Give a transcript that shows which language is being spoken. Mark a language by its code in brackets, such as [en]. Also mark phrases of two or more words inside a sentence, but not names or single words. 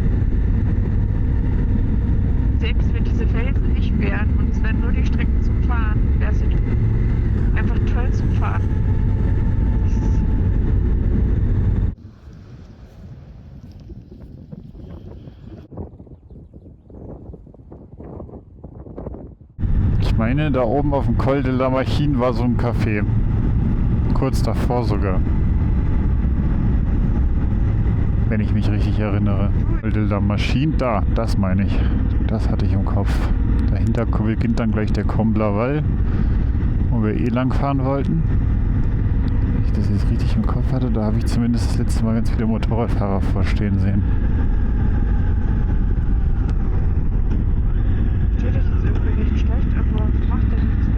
[de] Selbst wenn diese Felsen nicht wären und es wären nur die Strecken zum Fahren, wäre es einfach toll zum Fahren. Das ist Ich meine, da oben auf dem Col de la Machine war so ein Café. Kurz davor sogar. Wenn ich mich richtig erinnere. Col de la Machine, da, das meine ich. Das hatte ich im Kopf. Dahinter beginnt dann gleich der Comblaval, wo wir lang fahren wollten. Wenn ich das jetzt richtig im Kopf hatte, da habe ich zumindest das letzte Mal ganz viele Motorradfahrer vorstehen sehen. natürlich ist irgendwie nicht schlecht, aber macht das nichts.